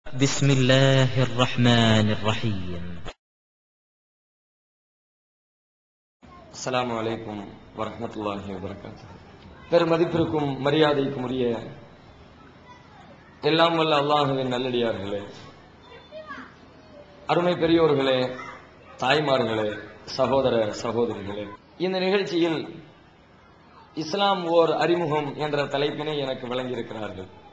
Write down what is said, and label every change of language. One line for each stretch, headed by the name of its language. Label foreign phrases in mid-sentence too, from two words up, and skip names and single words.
Arabic: بسم الله الرحمن الرحيم. السلام عليكم ورحمة الله وبركاته.
Tamil: பெருமதிப்பிற்கும் மரியாதைக்கும் உரிய எல்லாம் வல்ல அல்லாஹ்வின் நல்லடியார்களே, அருமை பெரியோர்களே, தாய்மார்களே, சகோதர சகோதரிகளே, இந்த நிகழ்ச்சியில் இஸ்லாம் ஓர் அறிமுகம் என்ற தலைப்பினை எனக்கு வழங்கியிருக்கிறார்கள்.